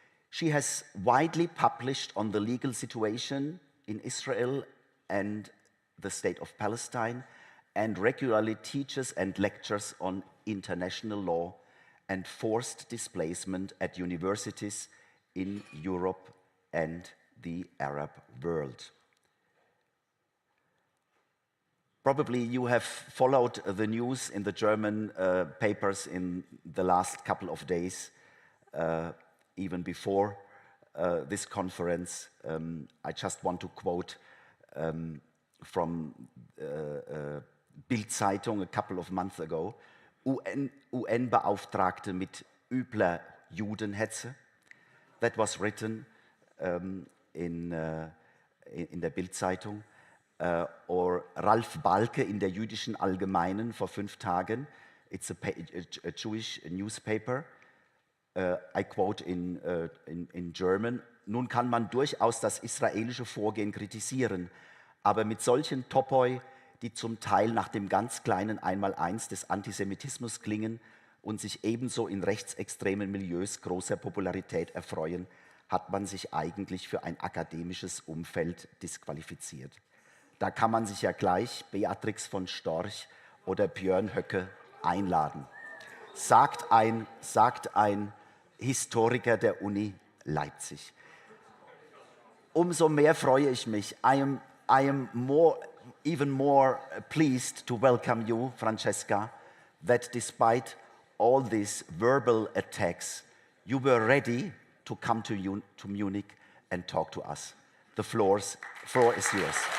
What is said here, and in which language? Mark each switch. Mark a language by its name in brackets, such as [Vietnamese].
[English] She has widely published on the legal situation in Israel and the State of Palestine, and regularly teaches and lectures on international law and forced displacement at universities in Europe and the Arab world. Probably you have followed the news in the German papers in the last couple of days, even before this conference. I just want to quote from Bild-Zeitung a couple of months ago, [German] UN-Beauftragte mit übler Judenhetze. [English] That was written [German] in der [English] Bild-Zeitung. [German] Or Ralf Balke in der Jüdischen Allgemeinen vor 5 Tagen. [English] It's a Jewish newspaper. I quote in German. [German] Nun kann man durchaus das israelische Vorgehen kritisieren, aber mit solchen Topoi, die zum Teil nach dem ganz kleinen Einmaleins des Antisemitismus klingen und sich ebenso in rechtsextremen Milieus großer Popularität erfreuen, hat man sich eigentlich für ein akademisches Umfeld disqualifiziert. Da kann man sich ja gleich Beatrix von Storch oder Björn Höcke einladen. Sagt ein Historiker der Uni Leipzig. Umso mehr freue ich mich. [English] I am even more pleased to welcome you, Francesca, that despite all these verbal attacks, you were ready to come to Munich and talk to us. The floor is yours.